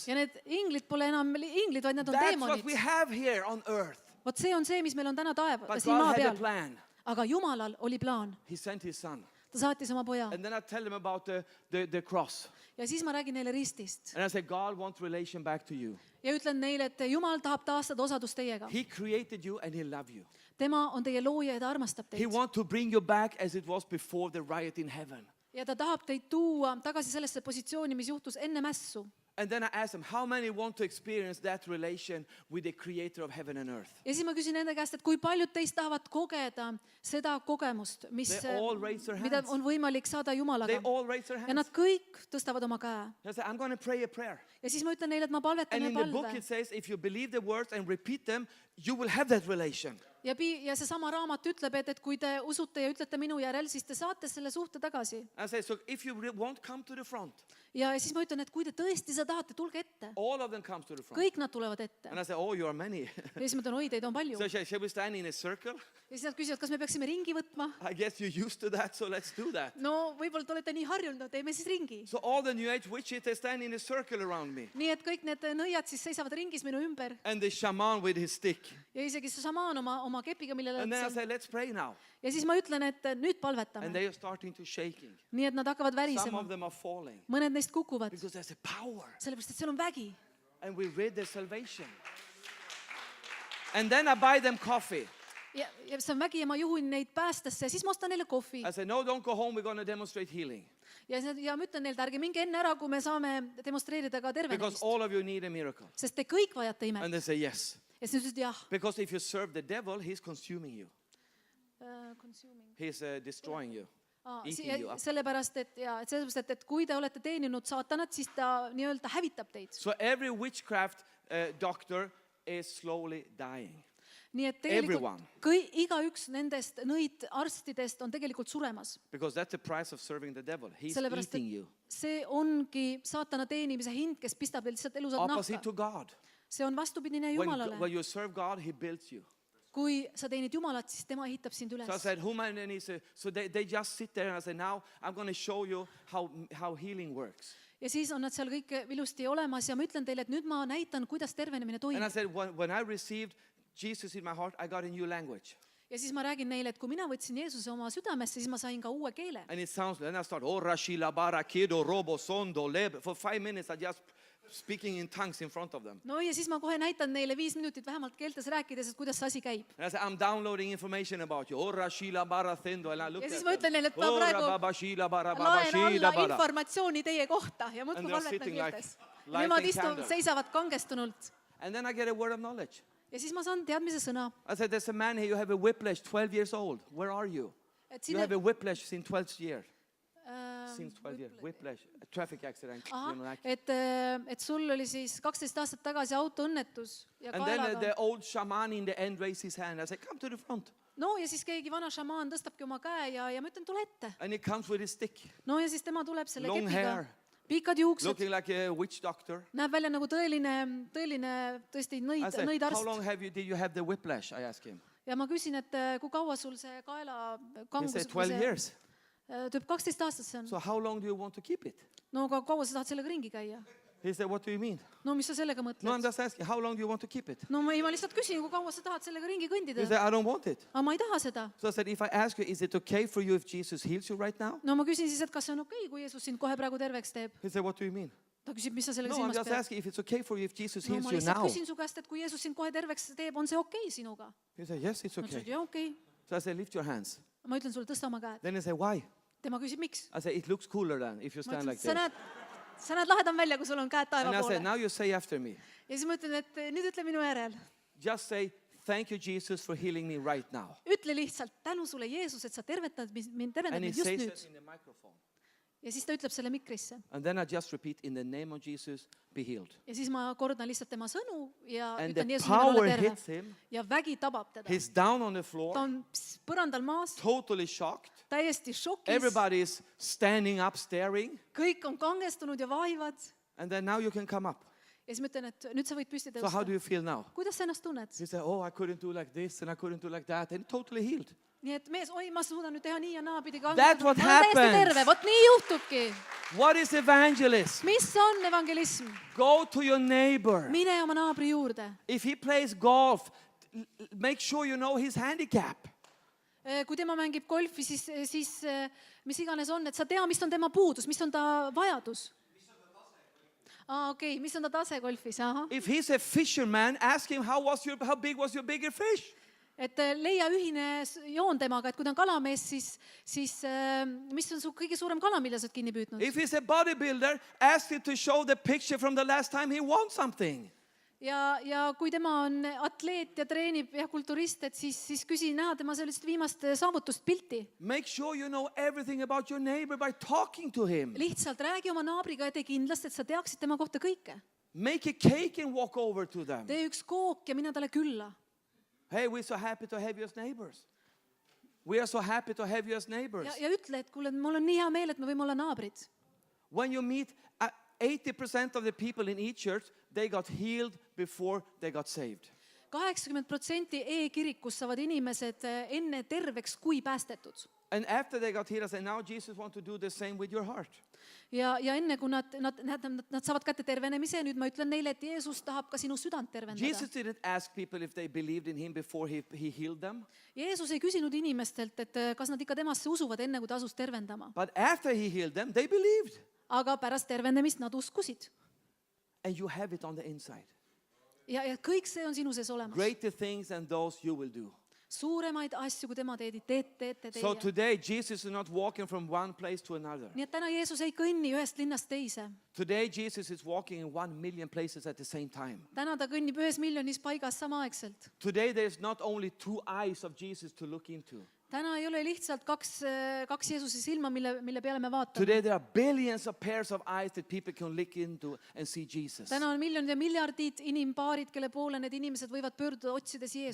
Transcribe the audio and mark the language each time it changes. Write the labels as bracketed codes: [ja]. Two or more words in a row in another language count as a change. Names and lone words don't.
[et] Ja need inglid pole enam inglid, vaid need on [en] That's what we [et] teemonid. [en] have here on earth. [et] Vot see on see, mis meil on täna [en] But [et] siin maa [en] God had a [et] peal. [en] plan. [et] Aga Jumalal oli plaan. [en] He sent his son. [et] Ta saatis oma poja. [en] And then I tell them about the cross. [et] Ja siis ma räägin neile ristist. [en] And I say, God wants relation back to you. [et] Ja ütlen neile, et Jumal tahab taastada osadust teiega. [en] He created you and he loved you. [et] Tema on teie looja ja ta armastab [en] He [et] teid. [en] wants to bring you back as it was before the riot in heaven. [et] Ja ta tahab teid tuua tagasi sellesse positsiooni, mis juhtus enne mässu. [en] And then I asked them, how many want to experience that relation with the creator of heaven and earth? [et] ja siis ma küsin nende käest, et kui paljud teist tahavad kogeda seda kogemust, mis, [en] They all raise their [et] mida [en] hands. [et] on võimalik saada [en] They [et] Jumalaga. [en] all raise their [et] Ja [en] hands. [et] nad kõik tõstavad oma käe. [en] I said, I'm going to pray a prayer. [et] Ja siis ma ütlen neile, et ma palvetan [en] And [et] ja [en] in the book [et] palve. [en] it says, if you believe the words and repeat them, you will have that relation. [et] Ja seesama raamat ütleb, et kui te usute ja ütlete minu järel, siis te saate selle suhte tagasi. [en] I said, so if you won't come to the front, [et] Ja siis ma ütlen, et kui te tõesti seda tahate, tulge ette. [en] all of them comes to the front. [et] Kõik nad tulevad ette. [en] And I said, oh, you are many. [et] Ja siis ma ütlen, oi, teid on palju. [en] So shall we stand in a circle? [et] Ja siis nad küsivad, kas me peaksime ringi võtma. [en] I guess you're used to that, so let's do that. [et] No võib-olla te olete nii harjunud, no teeme siis ringi. [en] So all the New Age witches, they stand in a circle around me. [et] Nii et kõik need nõiad siis seisavad ringis minu ümber. [en] And the shaman with his stick. [et] Ja isegi see šamaan oma kepiga, millele [en] And then I [et] nad seal. [en] said, let's pray now. [et] Ja siis ma ütlen, et nüüd [en] And [et] palvetame. [en] they are starting to shaking. [et] Nii et nad hakkavad [en] Some [et] värisema. [en] of them are falling [et] Mõned neist kukuvad, [en] because there's a power. [et] sellepärast et seal on vägi. [en] And we read their salvation. And then I buy them coffee. [et] Ja see on vägi ja ma juhin neid päästesse ja siis ma ostan neile kohvi. [en] I said, no, don't go home. We're going to demonstrate healing. [et] Ja ma ütlen neile, et ärge minge enne ära, kui me saame demonstreerida ka [en] Because [et] tervenemist. [en] all of you need a miracle. [et] Sest te kõik vajate imet. [en] And they say, yes. [et] Ja siis ütlesid jah. [en] Because if you serve the devil, he's consuming you. He's destroying you. Eating you up. [et] Sellepärast, et kui te olete teeninud saatanat, siis ta nii-öelda hävitab teid. [en] So every witchcraft doctor is slowly dying. [et] Nii et tegelikult igaüks nendest nõid arstidest on tegelikult suremas. [en] Because that's the price of serving the devil. He's [et] Sellepärast, [en] eating you. [et] see ongi saatana teenimise hind, kes pistab teil lihtsalt elusat [en] Opposite [et] nahka. [en] to God. [et] See on vastupidine [en] When [et] Jumalale. [en] you serve God, he builds you. [et] Kui sa teenid Jumalat, siis tema ehitab sind üles. [en] So I said, so they just sit there and I said, now I'm going to show you how healing works. [et] Ja siis on nad seal kõik ilusti olemas ja ma ütlen teile, et nüüd ma näitan, kuidas tervenemine [en] And I [et] toimub. [en] said, when I received Jesus in my heart, I got a new language. [et] Ja siis ma räägin neile, et kui mina võtsin Jeesuse oma südamesse, siis ma sain ka uue keele. [en] And it sounds, and I start, oh, Rashila bara kido robo sondo leb. For 5 minutes, I just speaking in tongues in front of them. [et] No ja siis ma kohe näitan neile 5 minutit vähemalt keeltes rääkides, et kuidas see asi käib. [en] And I said, I'm downloading information about you. Oh, Rashila bara thendo. And I looked [et] Ja siis [en] at [et] ma [en] them. [et] ütlen neile, et ma Oh, praegu rababashila bara, laen babashila alla bara. informatsiooni teie kohta ja muudkui [en] And they're [et] palvetan [en] sitting like [et] keeltes. [en] lighting [et] Nemad [en] candles. [et] seisavad kangestunult. [en] And then I get a word of knowledge. [et] Ja siis ma saan teadmise sõna. [en] I said, there's a man here, you have a whiplash, 12 years old. Where are you? [et] Et [en] You [et] siin [en] have a whiplash since 12 years. Äh, Since 12 years. Whiplash. A traffic accident. Ahah, You know, like- [et] et sul oli siis 12 aastat tagasi autoõnnetus ja [en] And then [et] kaelaga. [en] the old shaman in the end raised his hand. I said, come to the front. [et] No ja siis keegi vana šamaan tõstabki oma käe ja ma ütlen, tule ette. [en] And he comes with his stick, [et] No ja siis tema tuleb selle [en] Long [et] kepiga. [en] hair. [et] Pikad juuksed. [en] looking like a witch doctor. [et] Näeb välja nagu tõeline tõesti [en] I said, [et] nõid [en] how long [et] arst. [en] did you have the whiplash? I asked him. [et] Ja ma küsin, et kui kaua sul see kaela [en] He [et] kangus [en] said, 12 years. [et] Tüüp 12 aastat see on. [en] So how long do you want to keep it? [et] No aga kaua sa tahad sellega ringi käia? [en] He said, what do you mean? [et] No mis sa sellega [en] No, I'm [et] mõtled? [en] just asking, how long do you want to keep it? [et] No ma lihtsalt küsin, kui kaua sa tahad sellega ringi [en] He [et] kõndida. [en] said, I don't want it. [et] Aga ma ei taha seda. [en] So I said, if I ask you, is it okay for you if Jesus heals you right now? [et] No ma küsin siis, et kas see on okei, kui Jeesus sind kohe praegu terveks teeb. [en] He said, what do you mean? [et] Ta küsib, mis sa sellega [en] No, I'm [et] silmas [en] just [et] pead. [en] asking if it's okay for you if Jesus [et] No [en] heals [et] ma [en] you [et] lihtsalt [en] now. [et] küsin su käest, et kui Jeesus sind kohe terveks teeb, on see okei sinuga? [en] He said, yes, it's [et] Ma ütlesin, et [en] okay. [et] jah, okei. [en] So I said, lift your hands. [et] Ma ütlen sulle, tõsta oma käed. [en] Then he said, why? [et] Tema küsib, miks? [en] I said, it looks cooler than if you [et] Ma [en] stand [et] ütlen, [en] like [et] sa [en] this. [et] sa näed lahedam välja, kui sul on käed [en] And [et] taeva [en] I said, [et] poole. [en] now you say after me. [et] Ja siis ma ütlen, et nüüd ütle minu järel. [en] Just say, thank you, Jesus, for healing me right now. [et] Ütle lihtsalt, tänu sulle, Jeesus, et sa tervetad mind [en] And he just says [et] nüüd. [en] it in the microphone. [et] Ja siis ta ütleb selle mikrisse. [en] And then I just repeat, in the name of Jesus, be healed. [et] Ja siis ma kordan lihtsalt tema sõnu ja [en] And [et] ütlen [en] the [et] Jeesuse [en] power [et] nimel ole terve. [en] hits him. [et] Ja vägi tabab teda. [en] He's down on the [et] Ta [en] floor, [et] on põrandal maas, [en] totally shocked. [et] täiesti šokis. [en] Everybody is standing up, staring. [et] Kõik on kangestunud ja vahivad. [en] And then now you can come up. [et] Ja siis ma ütlen, et nüüd sa võid püsti [en] So how do [et] tõusta. [en] you feel now? [et] Kuidas sa ennast tunned? [en] He said, oh, I couldn't do like this and I couldn't do like that. And totally healed. [et] Nii et mees, oi, ma suudan nüüd teha nii ja naapidi. [en] That's what [et] ma olen täiesti [en] happens. [et] terve, vot nii juhtubki. [en] What is evangelism? [et] Mis on evangelism? [en] Go to your neighbor. [et] Mine oma naabri juurde. [en] If he plays golf, make sure you know his handicap. [et] Kui tema mängib golfi, siis mis iganes on, et sa tea, mis on tema puudus, mis on ta vajadus. Okei, mis on ta tase golfis? Ahah. [en] If he's a fisherman, ask him how big was your bigger fish? [et] et leia ühine joon temaga, et kui ta on kalamees, siis mis on su kõige suurem kala, mille sa oled kinni püüdnud? [en] If he's a bodybuilder, ask him to show the picture from the last time he won something. [et] Ja kui tema on atleet ja treenib ja kulturist, et siis küsi näha tema sellist viimast saavutust pilti. [en] Make sure you know everything about your neighbor by talking to him. [et] Lihtsalt räägi oma naabriga ja tee kindlasti, et sa teaksid tema kohta kõike. [en] Make a cake and walk over to them. [et] Tee üks kook ja mine talle külla. [en] Hey, we're so happy to have you as neighbors. We are so happy to have you as neighbors. [et] Ja ütle, et kuule, mul on nii hea meel, et me võime olla naabrid. [en] When you meet 80% of the people in each church, they got healed before they got saved. [et] 80% e-kirikus saavad inimesed enne terveks kui päästetud. [en] And after they got healed, I said, now Jesus wants to do the same with your heart. [et] Ja enne kui nad saavad kätte tervenemise, nüüd ma ütlen neile, et Jeesus tahab ka sinu südant tervendada. [en] Jesus didn't ask people if they believed in him before he healed them. [et] Jeesus ei küsinud inimestelt, et kas nad ikka temasse usuvad enne, kui ta asus tervendama. [en] But after he healed them, they believed. [et] Aga pärast tervenemist nad uskusid. [en] And you have it on the inside. [et] Ja kõik see on sinu sees olemas. [en] Greater things than those you will do. [et] Suuremaid asju, kui tema teete [en] So [et] teie. [en] today, Jesus is not walking from one place to another. [et] Nii et täna Jeesus ei kõnni ühest linnast teise. [en] Today, Jesus is walking in 1 million places at the same time. [et] Täna ta kõnnib 1 miljonis paigas samaaegselt. [en] Today, there's not only 2 eyes of Jesus to look into. [et] Täna ei ole lihtsalt kaks Jeesuse silma, mille peale me vaatame. [en] Today, there are billions of pairs of eyes that people can look into and see Jesus. [et] Täna on miljonid ja miljardid inimpaarid, kelle poole need inimesed võivad pöörduda otsides Jeesust.